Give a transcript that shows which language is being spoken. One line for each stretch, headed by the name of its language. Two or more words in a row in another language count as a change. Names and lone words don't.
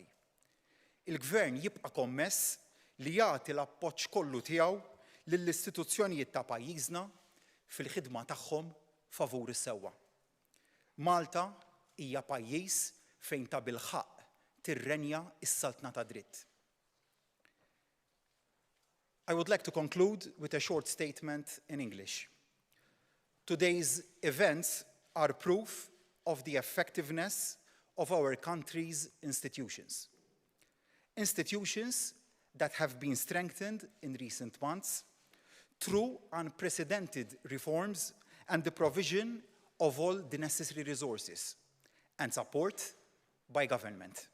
Maltese: Il-Gvern jibqa' kommess li jagħti l-appoġġ kollu tiegħu lill-istituzzjonijiet ta' pajjiżna fil-ħidma tagħhom favur is-sewwa. Malta hija pajjiż fejn ta' bilħaq tirrenja s-saltna ta' dritt.
English: I would like to conclude with a short statement in English. Today's events are proof of the effectiveness of our country's institutions. Institutions that have been strengthened in recent months through unprecedented reforms and the provision of all the necessary resources and support by government.